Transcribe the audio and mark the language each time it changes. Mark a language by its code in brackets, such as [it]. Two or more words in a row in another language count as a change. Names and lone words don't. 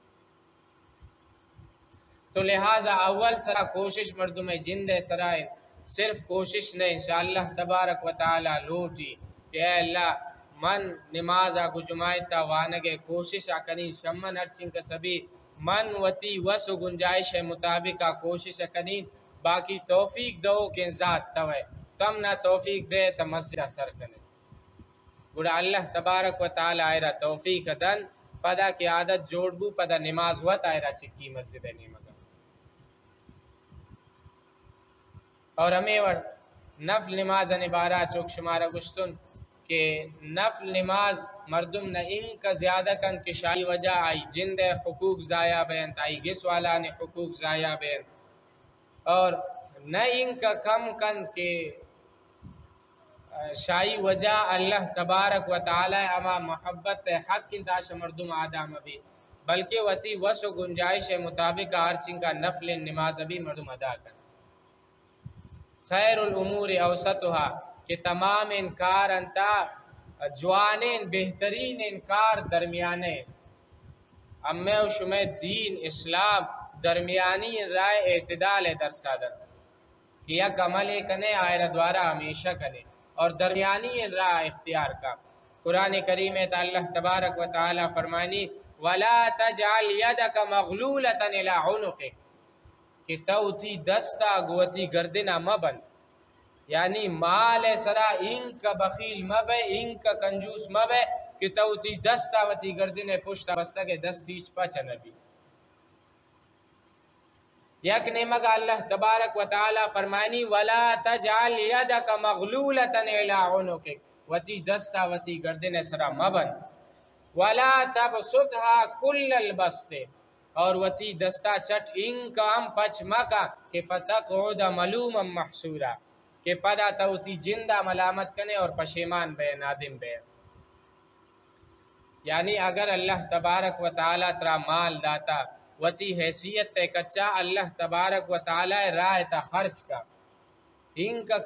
[bal] تو لہٰذا اول سرا کوشش مردم جند سرائے صرف کوشش نہیں [ar] انشاءاللہ تبارک و تعالی [bal] لوٹی کہ اے اللہ من نماز آگو جماعت تا وانگے کوشش آکنی شمن ارچن کا سبھی من وتی وس و گنجائش مطابق کوشش آکنی باقی توفیق دو کہ ذات توے تم نہ توفیق دے تا مسجد سر کنے گوڑا [ar] اللہ تبارک و تعالی [bal] آئرہ توفیق دن پدا کی عادت جوڑ بو پدا نماز وط آئرہ چکی مسجد نیمگا. اور ہمیں نفل نماز نبارہ چوک شمارہ گشتن کہ نفل نماز مردم نہ ان کا زیادہ کن کہ شاہی وجہ آئی جند حقوق ضائع بین آئی گس والا نے حقوق ضائع بین اور نہ ان کا کم کن کہ شاہی وجہ [ar] اللہ تبارک و تعالی [bal] اما محبت حق کی داش مردم آدم ابھی بلکہ وتی وس و گنجائش مطابق ہر چنگ کا نفل نماز ابھی مردم ادا کر. [ar] خیر الامور اوسطها [bal] کہ تمام انکار انتا جوانین بہترین انکار درمیانے امی و شمی دین اسلام درمیانی رائے اعتدال درسادن کہ یک عمل کنے آئرہ دوارا ہمیشہ کنے اور درمیانی راہ اختیار کا۔ قرآن کریم [ar] اللہ تبارک و تعالی [bal] فرمانی [ar] وَلَا تَجْعَلْ يَدَكَ مَغْلُولَةً إِلَىٰ عُنُقِكَ [bal] کہ تو تھی دستا گوتی گردنا مبن، یعنی مال سرا ان کا بخیل مبے ان کا کنجوس مبے کہ تو تھی دستا وتی گردنے پشتا بستا کے دست ہیچ پچا نبی۔ یک نعمت [ar] اللہ تبارک و تعالی [bal] فرمانی [ar] وَلَا تَجْعَلْ يَدَكَ مَغْلُولَةً إِلَىٰ عُنُقِكَ [bal] وتی دستا وتی گردن سرا مبن [ar] وَلَا تَبْسُطْهَا كُلَّ الْبَسْطِ [bal] اور وتی دستا چٹ ان کا ہم پچ مکا کہ [ar] فَتَقْعُدَ مَلُومًا مَحْسُورًا [bal] کہ پدا توتی جندہ ملامت کنے اور پشیمان بے نادم بے۔ یعنی اگر [ar] اللہ تبارک و تعالی [bal] ترا مال داتا وتی حیثیت تے کچا [ar] اللہ تبارک و تعالی [bal] راہ تا خرچ کا ان کا